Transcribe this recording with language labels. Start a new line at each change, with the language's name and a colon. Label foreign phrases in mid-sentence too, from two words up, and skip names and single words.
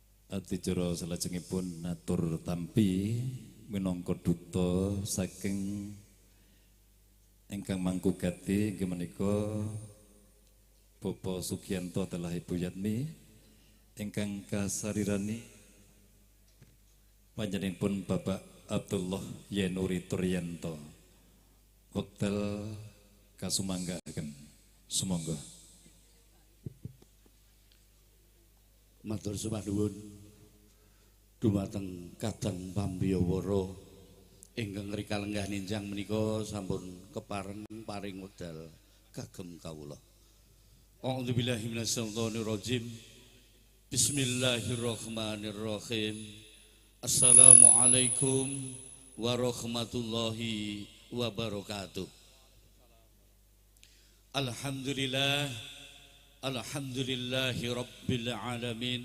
Javanese: Adicara salajengipun natur tampi minangka duta saking ingkang mangkugati inggih menika Bapak Sugiyanto adalah Ibu Yatmi ingkang kasarirani panjenenganipun Bapak Abdullah Yenuri Turyanto Hotel kasumanggaken sumangga. Matur sembah nuwun dumateng kadang pambiyawara ingkang rika lenggah ninjang menika sampun kepareng paring wedal kagem kawula.
Arabic: أعوذ بالله من الشيطان الرجيم. بسم الله الرحمن الرحيم. السلام عليكم ورحمة الله وبركاته. الحمد لله رب العالمين.